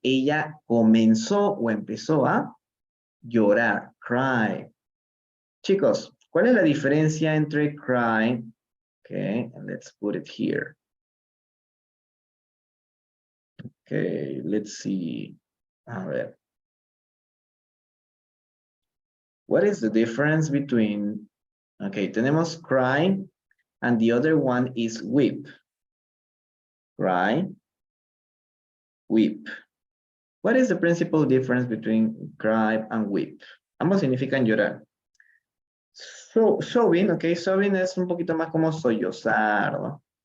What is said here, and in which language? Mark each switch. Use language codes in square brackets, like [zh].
[es] Ella comenzó o empezó a llorar. Cry. Chicos, ¿cuál es la diferencia entre cry? [en] Okay, and let's put it here. Okay, let's see. [es] A ver. [en] What is the difference between, okay, tenemos cry and the other one is weep. Cry, weep. What is the principal difference between cry and weep? [es] Ambos significan llorar. Sobbing, ok, sobbing es un poquito más como sollozar, ¿no?